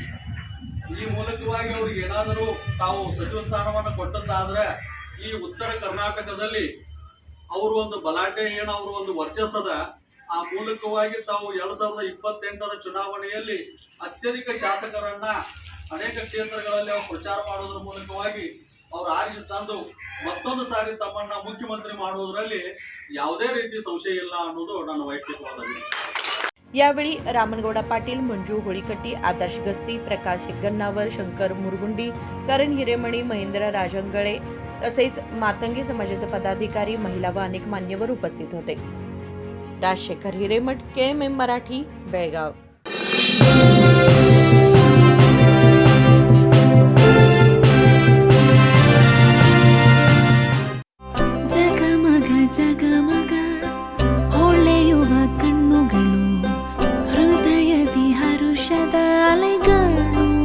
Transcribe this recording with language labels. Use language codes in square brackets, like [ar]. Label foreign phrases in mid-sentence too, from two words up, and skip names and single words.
[kn] ಈ ಮೂಲಕವಾಗಿ ಅವ್ರಿಗೆ ಏನಾದರೂ ತಾವು ಸಚಿವ ಸ್ಥಾನವನ್ನು ಕೊಟ್ಟದ್ದಾದ್ರೆ ಈ ಉತ್ತರ ಕರ್ನಾಟಕದಲ್ಲಿ ಅವರು ಒಂದು ಬಲಾಢ್ಯ ಏನು ಅವರು ಒಂದು ವರ್ಚಸ್ಸದ ಆ ಮೂಲಕವಾಗಿ ತಾವು 2028ರ ಚುನಾವಣೆಯಲ್ಲಿ ಅತ್ಯಧಿಕ ಶಾಸಕರನ್ನ ಅನೇಕ ಕ್ಷೇತ್ರಗಳಲ್ಲಿ ಅವರು ಪ್ರಚಾರ ಮಾಡೋದ್ರ ಮೂಲಕವಾಗಿ ಅವರು ಆರಿಸಿ ತಂದು ಮತ್ತೊಂದು ಸಾರಿ ತಮ್ಮನ್ನ ಮುಖ್ಯಮಂತ್ರಿ ಮಾಡುವುದರಲ್ಲಿ ಯಾವುದೇ ರೀತಿ ಸಂಶಯ ಇಲ್ಲ ಅನ್ನೋದು ನನ್ನ ವೈಯಕ್ತಿಕವಾದ [mr] यावेळी रामनगौडा पाटील, मंजू होळीकट्टी, आदर्श गस्ती, प्रकाश हेग्गन्नावर, शंकर मुरगुंडी, करण हिरेमणी, महेंद्र राजंगळे तसेच मातंगी समाजाचे पदाधिकारी, महिला व अनेक मान्यवर उपस्थित होते। राजशेखर हिरेमठ, KMM मराठी, बेळगाव. [kn] ಜಗಮಗ ಜಗಮಗ ಹೊಳೆಯುವ ಕಣ್ಣುಗಳು, ಹೃದಯದಿ ಹರುಷದ ಅಲೆಗಳು.